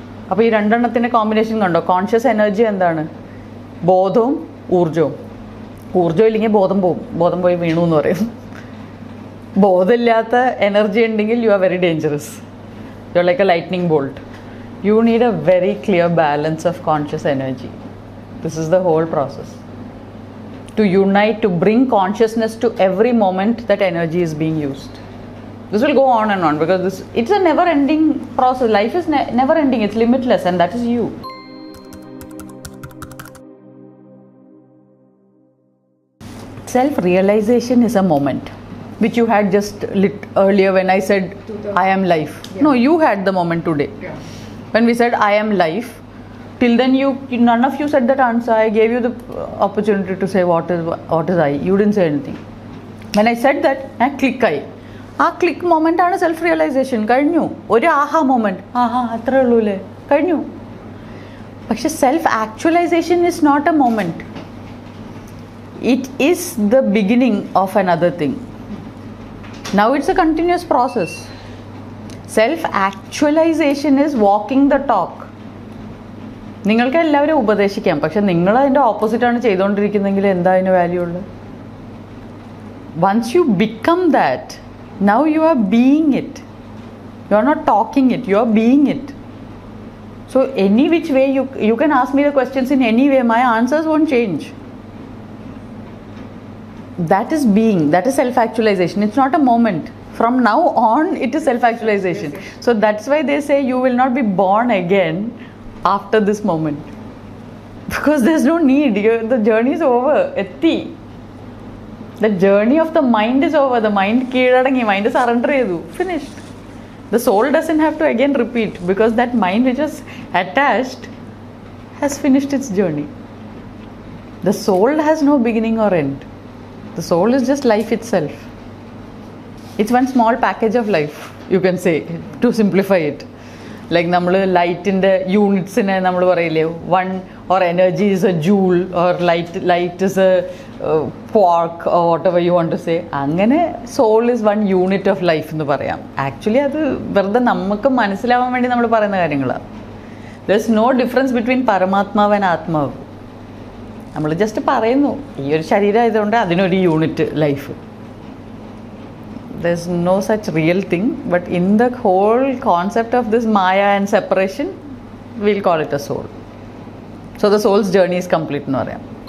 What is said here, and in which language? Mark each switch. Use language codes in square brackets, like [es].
[ml] അപ്പോൾ ഈ രണ്ടെണ്ണത്തിൻ്റെ കോമ്പിനേഷൻ കണ്ടോ? കോൺഷ്യസ് എനർജി എന്താണ്? ബോധവും ഊർജവും. ഊർജം ഇല്ലെങ്കിൽ ബോധം പോവും, ബോധം പോയി വീണു എന്ന് പറയും. ബോധമില്ലാത്ത എനർജി ഉണ്ടെങ്കിൽ [en] You are very dangerous. You are like a lightning bolt. You need a very clear balance of conscious energy. This is the whole process. To unite, to bring consciousness to every moment that energy is being used. This will go on and on because it's a never ending process. Life is never ending, it's limitless, and that is you. Self-realization is a moment which you had just lit earlier when I said I am life. Yeah. No, you had the moment today. Yeah. When we said I am life, till then none of you said that answer. I gave you the opportunity to say what is I. You didn't say anything. When I said that, click I. [ml] ആ click moment ആണ് self realization. കഴിഞ്ഞു. ഒരു ആഹാ moment, അത്രേ ഉള്ളൂ അല്ലേ, കഴിഞ്ഞു. പക്ഷെ [en] Self actualization is not a moment. it is the beginning of another thing. Now it's a continuous process. Self-actualization is walking the talk. [ml] നിങ്ങൾക്ക് എല്ലാവരും ഉപദേശിക്കാം, പക്ഷെ നിങ്ങൾ അതിൻ്റെ ഓപ്പോസിറ്റാണ് ചെയ്തുകൊണ്ടിരിക്കുന്നതെങ്കിൽ എന്താ അതിന് വാല്യൂ ഉള്ളത്? [en] Once you become that, now you are being it. You are not talking it, you are being it. So any which way you can ask me the questions in any way, my answers won't change. That is being, that is self-actualization. It's not a moment. From now on, it is self-actualization. So that's why they say you will not be born again after this moment. Because there's no need. The journey is over. Etti. The journey of the mind is over. The mind [ml] keeladangi, [en] mind surrender edu. Finished. The soul doesn't have to again repeat, because that mind which is attached has finished its journey. The soul has no beginning or end. The soul is just life itself. It's one small package of life, you can say, to simplify it. Like [ml] നമ്മൾ ലൈറ്റിൻ്റെ യൂണിറ്റ്സിനെ നമ്മൾ പറയില്ലേ, [en] One or energy is a joule or light is a quark or whatever you want to say. [ml] അങ്ങനെ [en] soul is one unit of life [ml] എന്ന് പറയാം. Actually അത് വെറുതെ നമുക്ക് മനസ്സിലാവാൻ വേണ്ടി നമ്മൾ പറയുന്ന കാര്യങ്ങളാണ്. [en] there is no difference between [ml] പരമാത്മാവ് ആൻഡ് ആത്മാവ്. നമ്മൾ ജസ്റ്റ് പറയുന്നു ഈ ഒരു ശരീരം ആയതുകൊണ്ട് അതിനൊരു unit life. [en] There's no such real thing, but in the whole concept of this Maya and separation, we'll call it a soul. So the soul's journey is complete [ml] എന്ന് പറയാം.